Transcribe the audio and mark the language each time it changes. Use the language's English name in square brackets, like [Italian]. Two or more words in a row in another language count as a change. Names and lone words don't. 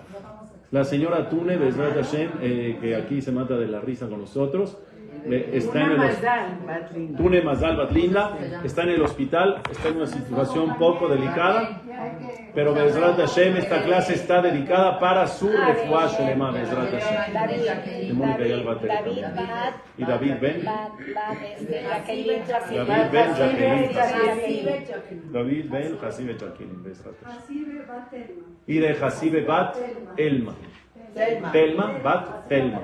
[Spanish] La señora Tune, [Hebrew] בעזרת השם, [Spanish] que aquí se mata de la risa con nosotros, está en el Tune Mazal Bat Linda, está en el hospital, está en una situación poco delicada, pero [Hebrew] בעזרת השם, [Spanish] esta clase está dedicada para su [Hebrew] רפואה שלמה, בעזרת השם. [Spanish] Y David Ben Hasibe Jacqueline, [Hebrew] בעזרת השם. [Spanish] Y de Hasibe Bat Elma. Telma Bat Telma.